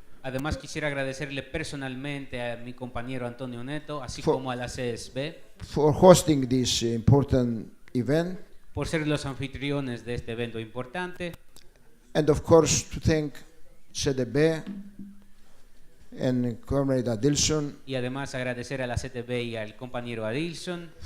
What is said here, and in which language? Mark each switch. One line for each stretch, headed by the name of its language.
Spanish: Además, quisiera agradecerle personalmente a mi compañero Antonio Neto, así como a la CSB,
English: for hosting this important event.
Spanish: Por ser los anfitriones de este evento importante.
English: And of course, to thank CDB and comrade Adilson.
Spanish: Y además agradecer a la CTB y al compañero Adilson.